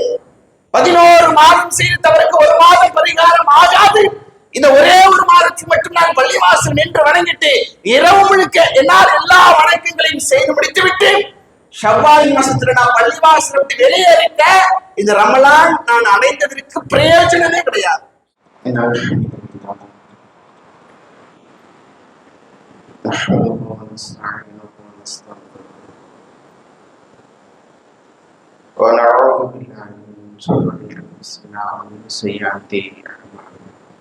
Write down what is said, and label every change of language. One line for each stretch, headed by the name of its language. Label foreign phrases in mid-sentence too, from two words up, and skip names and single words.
Tamil: 11 மாதம் செய்த தவறுக்கு ஒரு மாதம் பரிகாரம் ஆகாது. இந்த ஒரே ஒரு மாதத்தில் மட்டும் நான் பள்ளிவாசல் நின்று வணங்கிட்டு இரவு முழுக்க என்னால் எல்லா வணக்கங்களையும் செய்து முடித்து விட்டு ஷவ்வால் மாசத்துல நான் பள்ளிவாசல் விட்டு வெளியேறிட்ட இந்த ரமலான் நான் அடைந்ததற்கு பிரயோஜனமே கிடையாது.
Arabic: ونعوذ بالله من شرور انفسنا ومن سيئات اعمالنا